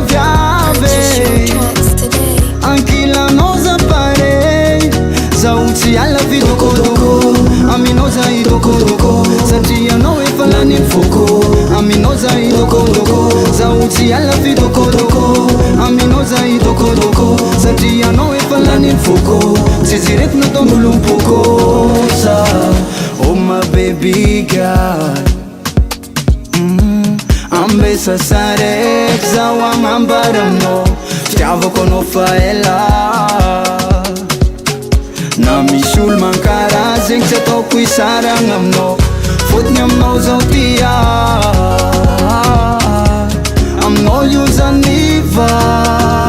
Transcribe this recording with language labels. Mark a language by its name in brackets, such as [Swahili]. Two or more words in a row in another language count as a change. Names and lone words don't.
[Malagasy] viave ankilanao za pare zaho tsy ala vidokôdokô aminao za idokôdokô satria anao efa lany foko aminao za idokôdokô zaho tsy ala vidokôdokô aminao za idokôdokô satria anao efa lany foko tsy zireko nataon'olo mipokôsa [English] oh my baby girl [Malagasy] ambesa sarek zaho agnambara aminao fitiavako anao fa ela na misy olo mankara zegny tsy ataoko isaragna aminao fotony aminao zao tia aminao io zaniva